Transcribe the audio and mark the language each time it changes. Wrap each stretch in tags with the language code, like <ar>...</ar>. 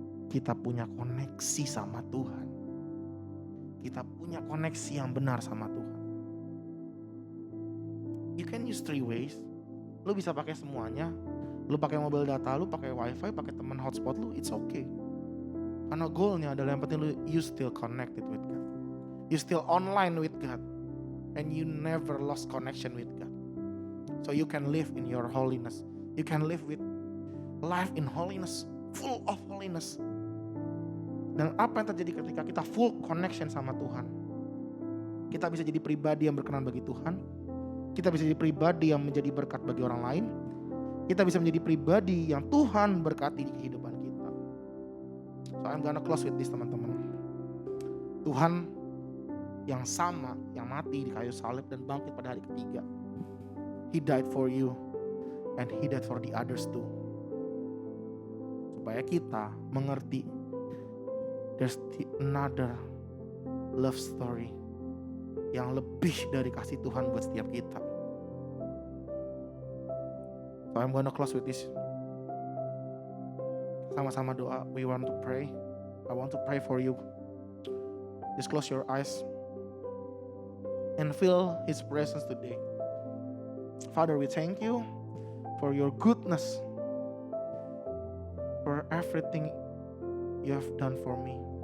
<id>Kita punya koneksi sama Tuhan. Kita punya koneksi yang benar sama Tuhan.</id> <en>You can use 3 ways.</en> <id>Lu bisa pakai semuanya. Lu pakai mobile data, lu pakai wifi, pakai teman hotspot lu,</id> <en>it's okay.</en> <id>Karena goalnya adalah yang penting</id> <en>you still connected with God. You still online with God. And you never lost connection with God. So you can live in your holiness. You can live with life in holiness. Full of holiness.</en> <id>Dan apa yang terjadi ketika kita full connection sama Tuhan? Kita bisa jadi pribadi yang berkenan bagi Tuhan. Kita bisa jadi pribadi yang menjadi berkat bagi orang lain. Kita bisa menjadi pribadi yang Tuhan berkati di kehidupan kita.</id> <en>So I'm gonna close with this</en> <id>teman-teman. Tuhan yang sama, yang mati di kayu salib dan bangkit pada hari ketiga.</id> <en>He died for you and He died for the others too.</en> <id>Supaya kita mengerti</id> <en>there's another love story</en> <id>yang lebih dari kasih Tuhan buat setiap kita.</id> <en>So I'm gonna close with this.</en> <id>Sama-sama doa.</id> <en>We want to pray. I want to pray for you. Just close your eyes and feel His presence today. Father, we thank you for your goodness, for everything you have done for me.</en>